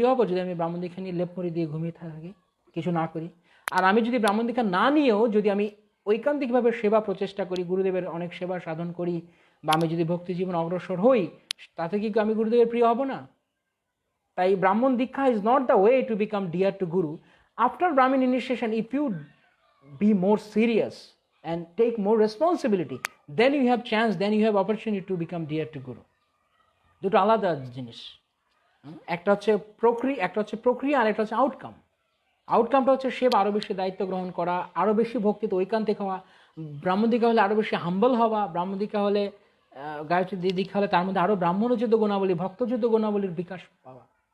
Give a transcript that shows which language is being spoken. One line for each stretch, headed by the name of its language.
Bangla: যদি আমি ব্রাহ্মণ দীক্ষা নিয়ে লেপ মুড়ি দিয়ে ঘুমিয়ে থাকি, কিছু না করি? আর আমি যদি ব্রাহ্মণ দীক্ষা না নিয়েও যদি আমি ঐকান্তিকভাবে সেবা প্রচেষ্টা করি, গুরুদেবের অনেক সেবা সাধন করি, বা আমি যদি ভক্তি জীবন অগ্রসর হই, তাতে কি আমি গুরুদেবের প্রিয় হব না?
English: তাই ব্রাহ্মণ দীক্ষা is not the way to become dear to guru. After Brahmin initiation, if you be more serious and take more responsibility, then you have chance, then you have opportunity to become dear to guru.
Bangla: দুটো আলাদা জিনিস। একটা হচ্ছে প্রক্রিয়া আর একটা হচ্ছে আউটকামটা হচ্ছে সেবা, আরো বেশি দায়িত্ব গ্রহণ করা, আরো বেশি ভক্তিতে ঐকান্তিক হওয়া। ব্রাহ্মণ দীক্ষা হলে আরো বেশি হাম্বল হওয়া, ব্রাহ্মণ দীক্ষা হলে গায়ত্রী দীক্ষা হলে তার মধ্যে আরো ব্রাহ্মণোচিত গুণাবলী, ভক্তযুদ্ধ গুণাবলীর বিকাশ পাওয়া।